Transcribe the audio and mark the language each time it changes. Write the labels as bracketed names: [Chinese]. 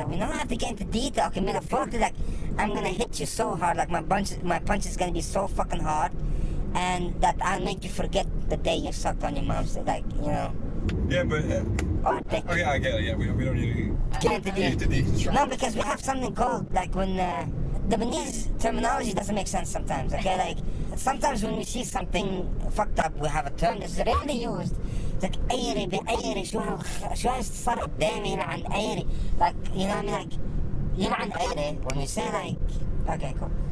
[English] We don't have to get into detail. Okay, metaphorically, like, I'm gonna hit you so hard, like my punch is gonna be so fucking hard, and that I'll make you forget the day you sucked on your mom's, like, you know. Yeah, but... Or dick. Okay, I get it, yeah, we don't need to Get into deconstruct. No, because we have something called, like, when, Lebanese terminology doesn't make sense sometimes, okay? Like, sometimes when we see something fucked up, we have a term that's rarely used. It's like, [Arabic] أيري بأيري شو صار قدامي يلعن أيري. [English] Like, you know what I mean? Like, [Arabic] يلعن أيري, [English] when we say like, okay, cool.